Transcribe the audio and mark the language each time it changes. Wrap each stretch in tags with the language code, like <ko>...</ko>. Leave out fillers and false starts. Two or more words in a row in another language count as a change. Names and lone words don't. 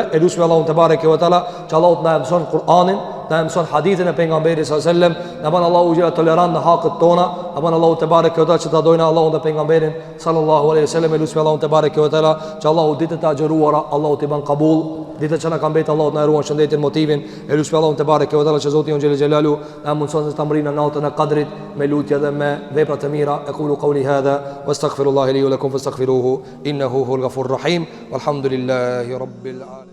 <sq>Elusim Allahun</sq> <ar>تبارك وتعالى,</ar> <sq>që Allahu na mëson Kur'anin, na mëson hadithin e pejgamberit</sq> <ar>صلى الله عليه وسلم,</ar> <sq>na bën Allahu gjëra tolerant në hakët tona, na bën Allahu</sq> <ar>تبارك وتعالى</ar> <sq>që ta dojnë Allahun dhe pejgamberin</sq> <ar>صلى الله عليه وسلم.</ar> <sq>Elusim Allahun</sq> <ar>تبارك وتعالى,</ar> <sq>që Allahu ditët e agjëruara Allahu t'i bën qabul, ditët që na kanë bërë Allahu na ruan shëndetin, motivin. Elusim Allahun</sq> <ar>تبارك وتعالى</ar> <sq>që Zoti on xhelalu na mundson të tamrinë natën e Qadrit me lutje dhe me vepra të mira.</sq> <ar>أقول قولي هذا وأستغفر الله لي ولكم فاستغفروه إنه هو الغفور الرحيم. والحمد لله رب العالمين.</ar>